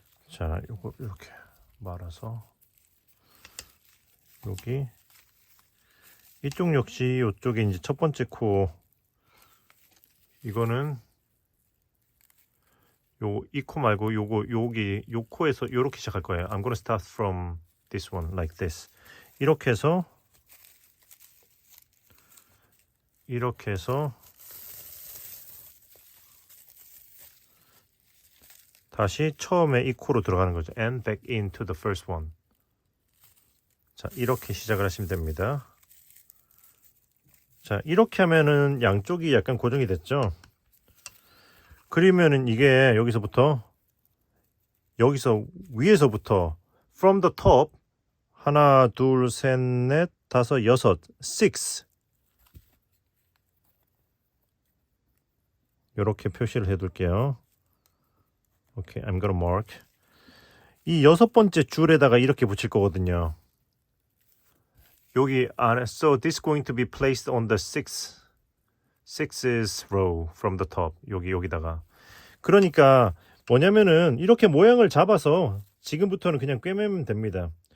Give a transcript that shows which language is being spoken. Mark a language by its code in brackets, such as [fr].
[ko] 자, 요거 이렇게 말아서 여기 이쪽 역시 이쪽에 이제 첫 번째 코 이거는 이 코 말고 여기 요 코에서 요렇게 시작할 거예요. [en] I'm gonna start from this one like this. [ko] 이렇게 해서 다시 처음에 이 코로 들어가는 거죠. [en] And back into the first one. [ko] 자, 이렇게 시작을 하시면 됩니다. 자, 이렇게 하면은 양쪽이 약간 고정이 됐죠. 그러면은 이게 여기서 위에서부터 [en] from the top [ko] 하나, 둘, 셋, 넷, 다섯, 여섯, six 이렇게 표시를 해둘게요. [en] 오케이, I'm gonna mark. [ko] 이 6번째 줄에다가 이렇게 붙일 거거든요. 여기 안에, [en] so this is going to be placed on the sixth row from the top. [ko] 여기다가. 그러니까 뭐냐면은 이렇게 모양을 잡아서 지금부터는 그냥 꿰매면 됩니다.